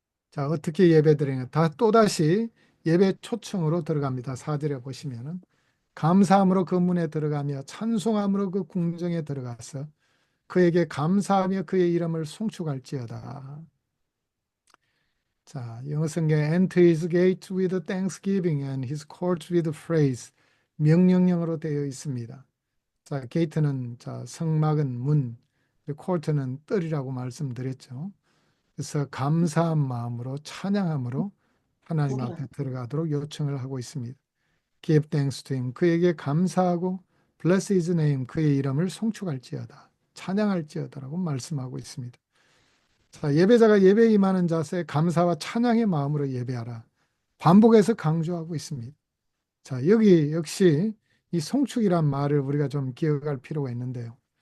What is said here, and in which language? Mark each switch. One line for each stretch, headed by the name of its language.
Korean: 자, 어떻게 예배드리냐. 또다시 예배 초청으로 들어갑니다. 4절에 보시면은 감사함으로 그 문에 들어가며 찬송함으로 그 궁정에 들어가서 그에게 감사하며 그의 이름을 송축할지어다. 자, 영어 성경에
English: enter his gate with thanksgiving and his courts with praise
Korean: 명령형으로 되어 있습니다. 자, 게이트는 성막은 문, 코트는 뜰이라고 말씀드렸죠. 그래서 감사한 마음으로 찬양함으로 하나님 앞에 들어가도록 요청을 하고 있습니다.
English: Give thanks to him.
Korean: 그에게 감사하고
English: bless his name.
Korean: 그의 이름을 송축할지어다. 찬양할지어다라고 말씀하고 있습니다. 자, 예배자가 예배에 임하는 자세 감사와 찬양의 마음으로 예배하라. 반복해서 강조하고 있습니다. 자, 여기 역시 이 송축이란 말을 우리가 좀 기억할 필요가 있는데요.